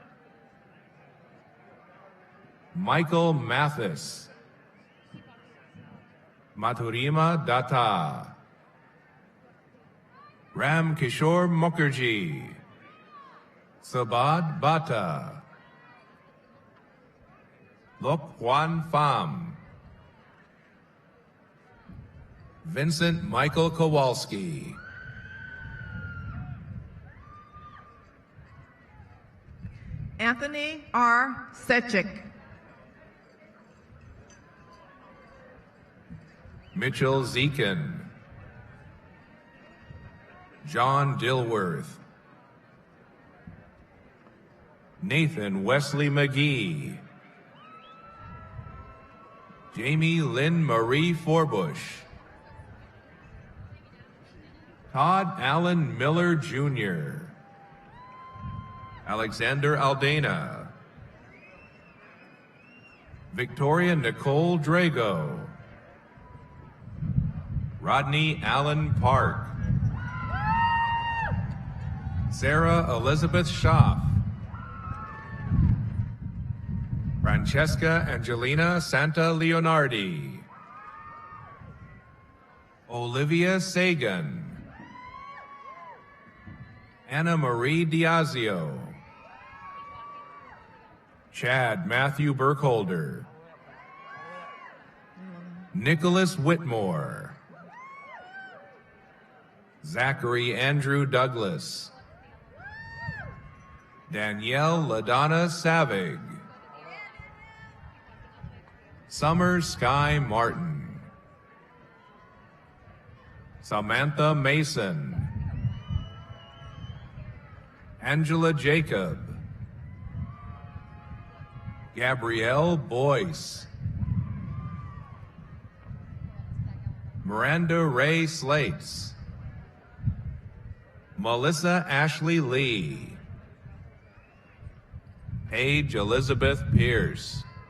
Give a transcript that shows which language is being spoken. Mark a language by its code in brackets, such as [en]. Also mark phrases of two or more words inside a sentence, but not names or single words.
[en] Michael Mathis, Mathurima Datta, Ram Kishore Mukherjee, Sabad Bata, Lok Hwan Pham, Vincent Michael Kowalski, Anthony R. Sechik, Mitchell Zekin, John Dilworth, Nathan Wesley McGee, Jamie Lynn Marie Forbush, Todd Allen Miller Jr., Alexander Aldana, Victoria Nicole Drago, Rodney Allen Park, Sarah Elizabeth Schaff, Francesca Angelina Santa Leonardi, Olivia Sagan, Anna Marie Diazio, Chad Matthew Burkholder, Nicholas Whitmore, Zachary Andrew Douglas, Danielle LaDonna Savig, Summer Sky Martin, Samantha Mason, Angela Jacob, Gabrielle Boyce, Miranda Ray Slates, Melissa Ashley Lee, Paige Elizabeth Pierce,